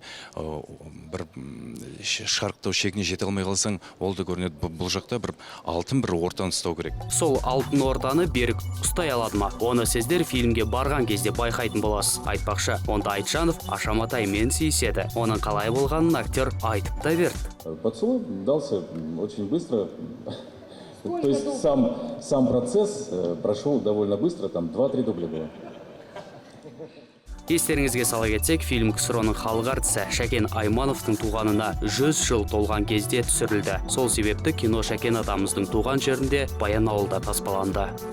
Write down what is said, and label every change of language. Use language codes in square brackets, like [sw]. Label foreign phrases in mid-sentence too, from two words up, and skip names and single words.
[kk] Бір шарықтау шегіне жете алмай қалсаң, ол да көрінеді. Бұл жақта бір алтын бір ортаны ұстау керек. Сол алтын ортаны Берік ұстай алады ма? Оны сіздер фильмге барған кезде байқайтын боласыз. Айтпақшы, онда Айтжанов Аша Матаймен сүйіседі. Оның қалай болғанын актер айтып та берді. [ru] Поцелуй дался очень быстро. То есть сам процесс прошел довольно быстро, там 2-3 дубля было. [kk] Естеріңізге сала кетсек, фильм КСРО-ның халық әртісі Шәкен Аймановтың туғанына 100 жыл толған кезде түсірілді. Сол себепті кино Шәкен атамыздың туған жерінде Баянауылда таспаланды.